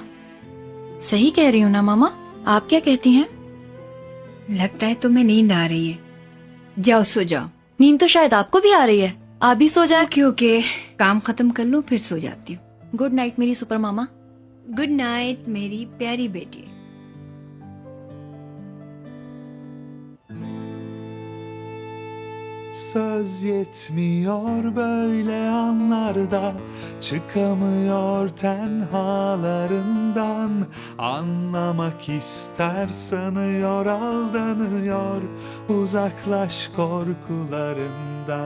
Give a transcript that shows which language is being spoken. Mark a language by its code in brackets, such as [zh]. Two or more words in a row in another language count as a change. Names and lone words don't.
[hi] सही कह रही हूँ ना मामा? आप क्या कहती हैं? लगता है तुम्हें नींद आ रही है, जाओ सो जाओ। नींद तो शायद आपको भी आ रही है, आप भी सो जाए। ओके, काम खत्म कर लूं फिर सो जाती हूँ। [en] good night [hi] मेरी सुपर मामा। [en] good night [hi] मेरी प्यारी बेटी। [tr] Söz yetmiyor böyle anlarda, çıkamıyor tenhalarından. Anlamak ister sanıyor, aldanıyor, uzaklaş korkularından.